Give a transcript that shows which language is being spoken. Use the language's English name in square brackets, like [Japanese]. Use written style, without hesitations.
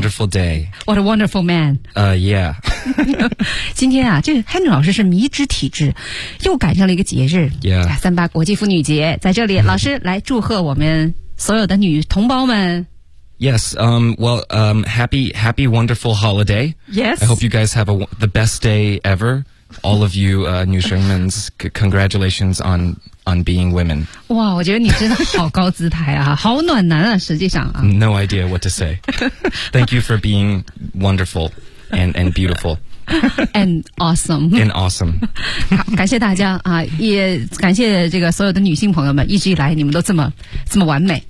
[English] What a wonderful day. What a wonderful man. Yeah. [Chinese] 今天啊，这 Henry 老师是迷之体质，又赶上了一个节日。 [English] Yeah. [Chinese] 三八国际妇女节。在这里，老师来祝贺我们所有的女同胞们。 [English] Yes, well, happy, wonderful holiday. Yes. I hope you guys have the best day ever. All of you, New Shermans, congratulations on being women. [Chinese] 哇，我觉得你真的好高姿态啊，好暖男啊，实际上啊。 [English] No idea what to say. Thank you for being wonderful and beautiful. And awesome. And awesome. [Chinese] 好，感谢大家啊，也感谢这个所有的女性朋友们，一直以来你们都这么完美、